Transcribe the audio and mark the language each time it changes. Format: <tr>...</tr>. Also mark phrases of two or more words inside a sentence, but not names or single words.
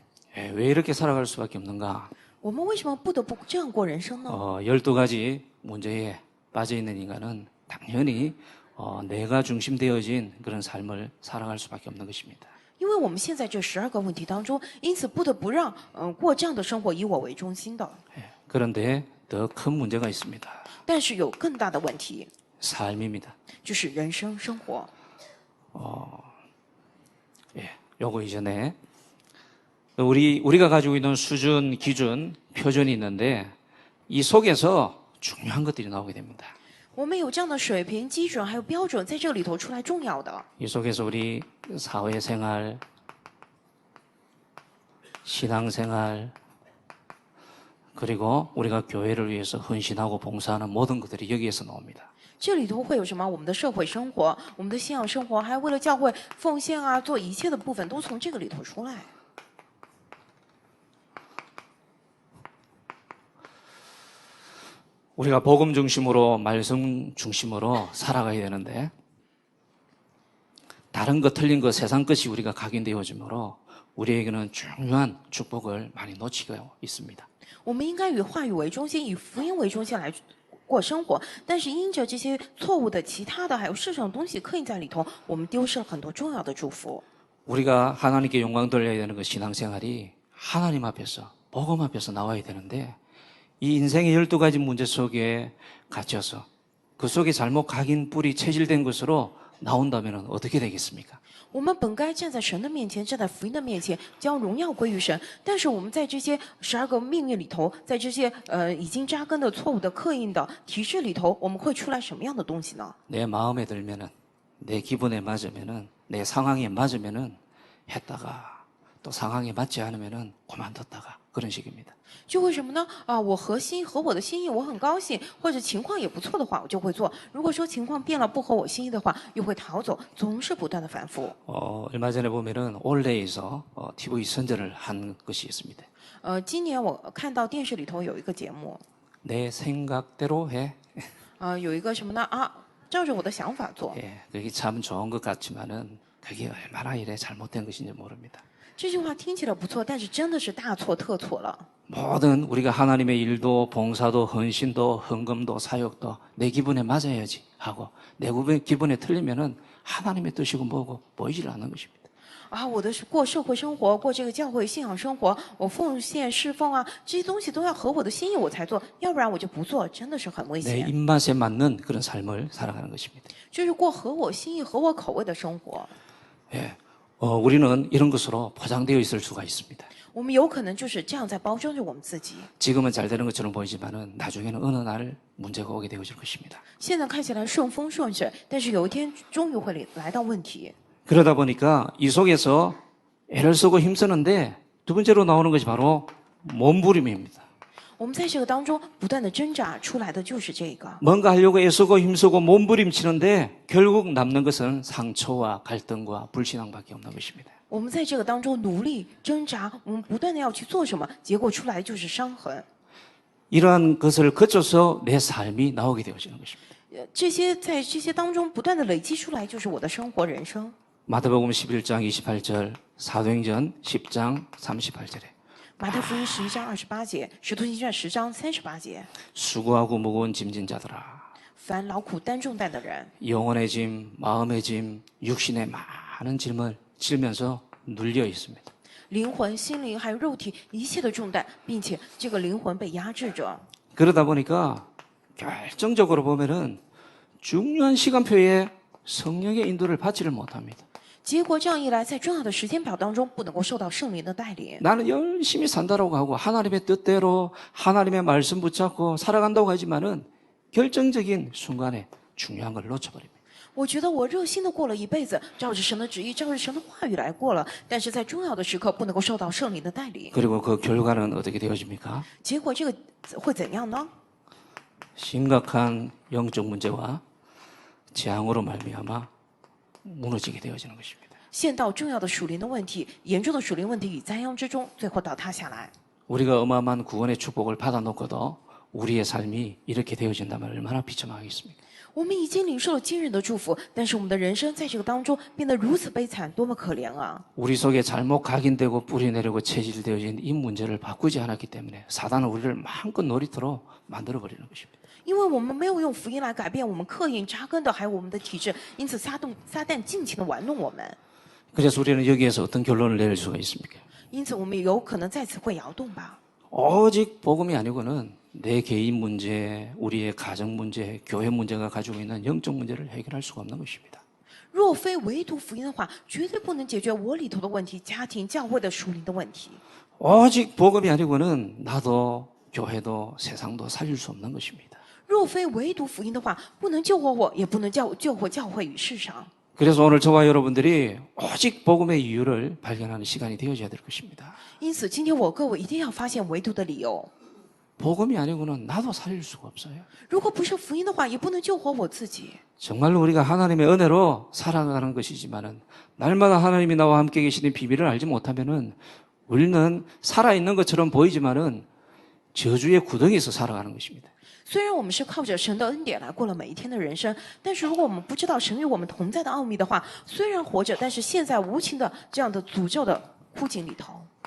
<ko>왜 이렇게 살아갈 수밖에 없는가?</ko> <zh>我们为什么不得不这样过人生呢？</zh> <ko>12가지 문제에 빠져 있는 인간은 당연히 내가 중심되어진 그런 삶을 살아갈 수밖에 없는 것입니다.</ko> <zh>因为我们现在这12个问题当中，因此不得不让过这样的生活，以我为中心的。</zh> <ko>그런데 더 큰 문제가 있습니다.</ko> <zh>但是有更大的问题，</zh> <ko>삶입니다.</ko> <zh>就是人生生活。</zh> <ko>요거 이전에 우리가 가지고 있는 수준, 기준, 표준이 있는데 이 속에서 중요한 것들이 나오게 됩니다.</ko> <zh>我们有这样的水平、基准还有标准，在这里头出来重要的。</zh> <ko>이 속에서 우리 사회생활, 신앙생활, 그리고 우리가 교회를 위해서 헌신하고 봉사하는 모든 것들이 여기에서 나옵니다.</ko> <zh>这里头会有什么？我们的社会生活、我们的信仰生活，还有为了教会奉献啊，做一切的部分，都从这个里头出来。</zh> <ko>우리가 복음 중심으로 말씀 중심으로 살아가야 되는데 다른 것 틀린 것 세상 것이 우리가 각인되어지므로 우리에게는 중요한 축복을 많이 놓치고 있습니다.</ko> <zh>我们应该以话语为中心，以福音为中心来过生活，但是因着这些错误的、其他的还有世上的东西刻印在里头，我们丢失了很多重要的祝福。</zh> <ko>우리가 하나님께 영광 돌려야 되는 그 신앙생활이 하나님 앞에서 복음 앞에서 나와야 되는데 이 인생의 12가지 문제 속에 갇혀서 그 속에 잘못 각인 뿌리 체질된 것으로 나온다면 어떻게 되겠습니까?</ko> <zh>我们本该站在神的面前，站在福音的面前，将荣耀归于神。但是我们在这些12个命运里头，在这些已经扎根的错误的刻印的体制里头，我们会出来什么样的东西呢？</zh> <ko>내 마음에 들면은 내 기분에 맞으면은 내 상황에 맞으면은 했다가 또 상황에 맞지 않으면은 그만뒀다가 그런 식입니다.</ko> <zh>就会什么呢？我合我的心意，我很高兴，或者情况也不错的话，我就会做。如果说情况变了，不合我心意的话，又会逃走，总是不断的反复。</zh> <ko>얼마 전에 보면은 올레에서 TV 선전을 한 것이 있습니다.</ko> <zh>今年我看到电视里头有一个节目，</zh> <ko>내 생각대로 해.</ko> <zh>有一个什么呢？照着我的想法做。</zh> <ko>그게 참 좋은 것 같지만은 그게 얼마나 이래 잘못된 것인지 모릅니다.</ko> <zh>这句话听起来不错，但是真的是大错特错了。</zh> <ko>모든 우리가 하나님의 일도 봉사도 헌신도 헌금도 사역도 내 기분에 맞아야지 하고 내 기분에 틀리면은 하나님의 뜻이고 뭐고 보이질 않는 것입니다.</ko> <zh>我的过社会生活，过这个教会信仰生活，我奉献侍奉这些东西都要合我的心意我才做，要不然我就不做，真的是很危</zh> <ko>내</ko> <zh>险。</zh> <ko>입맛에 맞는 그런 삶을 살아가는 것입니다.</ko> <zh>就是过合我心意、合我口味的生活。</zh> <ko>우리는 이런 것으로 포장되어 있을 수가 있습니다.</ko> <zh>我们有可能就是这样在包装着我们自己。</zh> <ko>지금은 잘 되는 것처럼 보이지만은 나중에는 어느 날 문제가 오게 되어질 것입니다.</ko> <zh>现在看起来顺风顺水，但是有一天终于会来到问题。</zh> <ko>그러다 보니까 이 속에서 애를 쓰고 힘쓰는데 두 번째로 나오는 것이 바로 몸부림입니다.</ko> <zh>我们在这个当中不断的挣扎出来的就是这个。</zh> <ko>뭔가 하려고 애쓰고 힘쓰고 몸부림치는데 결국 남는 것은 상처와 갈등과 불신앙밖에 없는 것입니다.</ko> <zh>我们在这个当中努力挣扎，我们不断的要去做什么，结果出来就是伤痕。</zh> <ko>이러한 것을 거쳐서 내 삶이 나오게 되어지는 것입니다.</ko> <zh>这些在这些当中不断的累积出来，就是我的生活人生。</zh> <ko>마태복음 11장 28절, 사도행전 10장 38절에</ko> <zh>马太福音11章28节，使徒行传10章38节，</zh> <ko>수고하고 무거운 짐진 자들아</ko> <zh>凡劳苦担重担的人，</zh> <ko>영혼의 짐, 마음의 짐, 육신의 많은 짐을 지면서 눌려 있습니다.</ko> <zh>灵魂、心灵还有肉体一切的重担，并且这个灵魂被压制着。</zh> <ko>그러다 보니까 결정적으로 보면은 중요한 시간표에 성령의 인도를 받지를 못합니다.</ko> <zh>结果这样一来，在重要的时间表当中，不能够受到圣灵的带领。</zh> <ko>나는 열심히 산다라고 하고 하나님의 뜻대로 하나님의 말씀 붙잡고 살아간다고 하지만은 결정적인 순간에 중요한 걸 놓쳐버립니다.</ko> <zh>我觉得我热心的过了一辈子，照着神的旨意，照着神的话语来过了，但是在重要的时刻不能够受到圣灵的带领。</zh> <ko>그리고 그 결과는 어떻게 되어집니까?</ko> <zh>结果这个会怎样呢？</zh> <ko>심각한 영적 문제와 재앙으로 말미암아 무너지게 되어지는 것입니다.</ko> <zh>陷到重要的属灵的问题、严重的属灵问题与灾殃之中，最后倒塌下来。</zh> <ko>우리가 어마어마한 구원의 축복을 받아놓고도 우리의 삶이 이렇게 되어진다면 얼마나 비참하겠습니까?</ko> <zh>我们已经领受了惊人的祝福，但是我们的人生在这个当中变得如此悲惨，多么可怜啊！</zh> <ko>우리 속에 잘못 각인되고 뿌리내리고 체질되어진 이 문제를 바꾸지 않았기 때문에 사단은 우리를 마음껏 놀이터로 만들어버리는 것입니다.</ko> <zh>因为我们没有用福音来改变我们刻印扎根的，还有我们的体质，因此撒旦尽情的玩弄我们。</zh> <ko>그래서 우리는 여기에서 어떤 결론을 내릴 수가 있습니까?</ko> <zh>因此，我们有可能再次会摇动吧。</zh> <ko>오직 복음이 아니고는 내 개인 문제, 우리의 가정 문제, 교회 문제가 가지고 있는 영적 문제를 해결할 수가 없는 것입니다.</ko> <zh>若非唯独福音的话，绝对不能解决我里头的问题、家庭、教会的属灵的问题。</zh> <ko>오직 복음이 아니고는 나도 교회도 세상도 살릴 수 없는 것입니다.</ko> <zh>若非唯独福音的话，不能救活我，也不能救活教会与世上。</zh> <ko>그래서 오늘 저와 여러분들이 오직 복음의 이유를 발견하는 시간이 되어져야 될 것입니다.</ko> <zh>因此，今天我各位一定要发现唯独的理由。</zh> <ko>복음이 아니고는 나도 살릴 수가 없어요.</ko> <zh>如果不是福音的话，也不能救活我自己。</zh> <ko>정말로 우리가 하나님의 은혜로 살아가는 것이지만은 날마다 하나님이 나와 함께 계시는 비밀을 알지 못하면은 우리는 살아있는 것처럼 보이지만은 저주의 구덩이에서 살아가는 것입니다.</ko> <zh>虽然我们是靠着神的恩典来过了每一天的人生，但是如果我们不知道神与我们同在的奥秘的话，虽然活着，但是现在无情的这样的诅咒的枯井里头。</zh>